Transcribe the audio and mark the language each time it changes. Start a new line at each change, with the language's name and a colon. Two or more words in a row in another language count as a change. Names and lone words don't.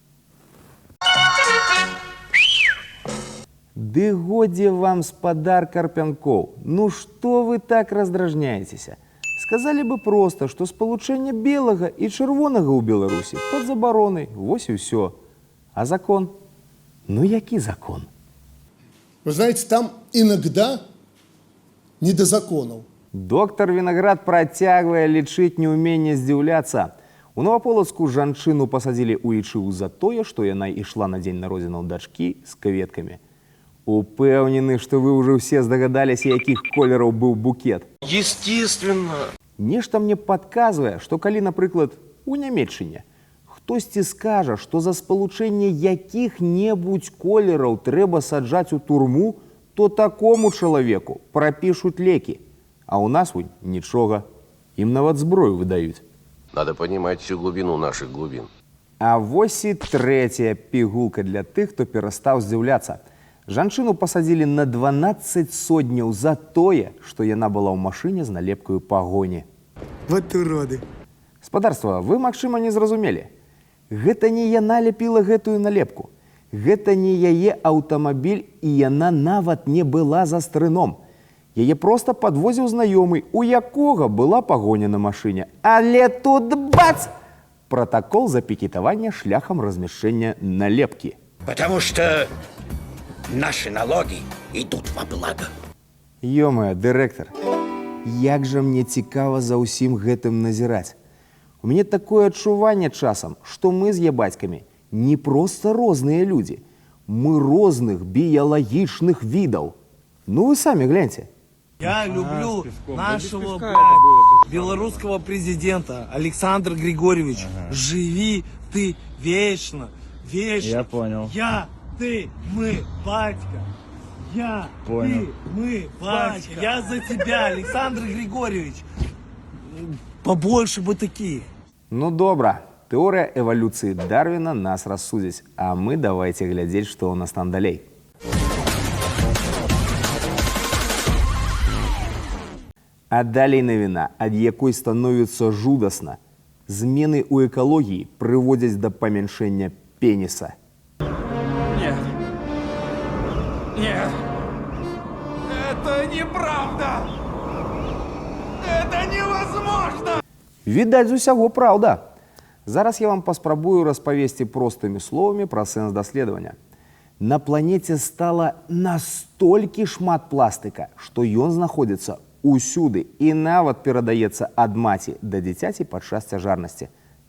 Belarusian: Ды годзе вам, спадар Карпянкоў, ну што вы так раздражняецеся? Сказалі бы проста, што спалучэнне белага і чырвонага ў Беларусі пад забаронай, вось і ўсё. А закон? Ну які закон?
Russian: Вы знаете, там иногда не до законов.
Belarusian: Доктар Вінаград працягвае лічыць неўменне здзіўляцца. У Новаполацку жанчыну пасадзілі ў ічыў за тое, што яна ішла на дзень народзінаў дачкі з кветкамі. Упэўнены, што вы ўжо ўсе здагадаліся, якіх колераў быў букет.
Russian: Естественно.
Belarusian: Нешта мне падказвае, што калі, напрыклад, у Нямецчыне хтосьці скажа, што за спалучэнне якіх-небудзь колераў трэба саджаць у турму, то такому чалавеку прапішуць лекі. А ў нас вунь нічога. Ім нават зброю выдаюць.
Russian: Надо понимать всю глубину наших глубин.
Belarusian: А вось і трэцяя пігулка для тых, хто перастаў здзіўляцца. Жанчыну пасадзілі на 12 сотняў за тое, што яна была ў машыне з налепкаю пагоні.
Russian: Вот уроды.
Belarusian: Спадарства, вы, магчыма, не зразумелі. Гэта не яна ляпіла гэтую налепку. Гэта не яе аўтамабіль, і яна нават не была за стрыном. Яе проста падвозіў знаёмы, у якога была пагоня на машыне. Але тут бац! Пратакол за пікетаванне шляхам размяшчэння налепкі.
Russian: Потому что наши налоги идут во благо. Ё-моё,
Belarusian: дырэктар, як жа мне цікава за ўсім гэтым назіраць. У мяне такое адчуванне часам, што мы з ябацькамі не проста розныя людзі. Мы розных біялагічных відаў. Ну вы самі гляньце.
Russian: Я люблю нашего белорусского президента Александра Григорьевича. Живи ты вечно, вечно. Я понял. Я, ты, мы, батька. Я, Понял. ты, мы, батька. Я за тебя, Александр Григорьевич. Побольше бы таких.
Belarusian: Ну добра, тэорыя эвалюцыі Дарвіна нас рассудзіць, а мы давайце глядзець, што ў нас там далей. А далей навіна, ад якой становіцца жудасна. Змены ў экалогіі прыводзяць да памяншэння пеніса.
Russian: Нет. Нет. Это неправда. Это невозможно.
Belarusian: Відаць, з усяго праўда. Зараз я вам паспрабую распавесці простымі словамі пра сэнс даследавання. На планеце стала настолькі шмат пластыка, што ён знаходзіцца усюды і нават перадаецца ад маці да дзіцяці падчас цяжарнасці.